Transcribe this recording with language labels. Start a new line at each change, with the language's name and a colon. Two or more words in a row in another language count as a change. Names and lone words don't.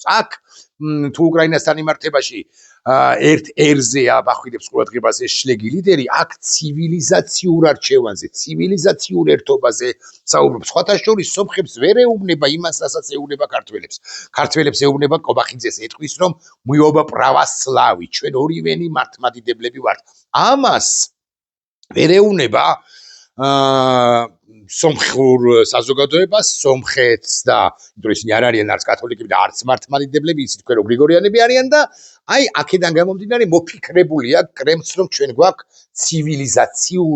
Georgian: აქ თუ უკრაინასთან იმართებაში ერთ ერზე აბახვიდებს ყურადღებას ეს შლეგი ლიდერი, აქ ცივილიზაციურ არჩევანზე, ცივილიზაციურ ერთობაზე საუბრობს. სხვათა შორის სომხებს ვერ ეუბნება იმას, რასაც ეუბნება ქართველებს. ქართველებს ეუბნება კობახიძეს, ეთქვის რომ
Russian: мы оба православы,
Georgian: ჩვენ ორივენი მართლმადიდებლები ვართ. ამას ვერ ეუბნება სომხურ საზოგადოებას, სომხეთს და იმიტომ ისინი არ არიან არც კათოლიკები და არც მართლმადიდებლები, ისინი თქვენ გრიგორიანები არიან და აი აქედან გამომდინარე მოფიქრებულია კრემლს რომ ჩვენ გვაქვს ცივილიზაციური